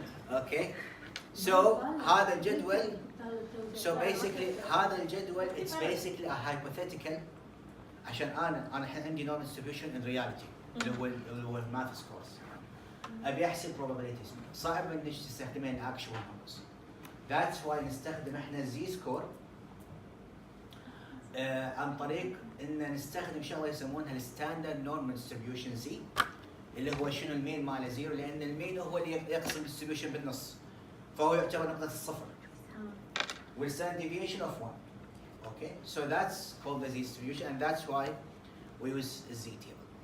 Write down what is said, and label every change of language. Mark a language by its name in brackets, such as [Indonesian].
[English] Okay. So [Arabic] هذا الجدول [English] so basically هذا الجدول it's basically a hypothetical [Arabic] عشان انا الحين عندي [English] normal distribution in reality [Arabic] اللي هو [English] math course. [Arabic] ابي احسب probabilities صعب انك تستخدمين [English] actual numbers. That's why [Arabic] نستخدم احنا z score عن طريق ان نستخدم شغله يسمونها الستاندرد نورمال ديستريبيوشن زي اللي هو شنو المين ماله زيرو لان المين هو اللي يقسم الديستريبيوشن بالنص فهو يعتبر نقطه الصفر والستاندرد [English] deviation of 1. Okay, so that's called the z distribution and that's why we use z table.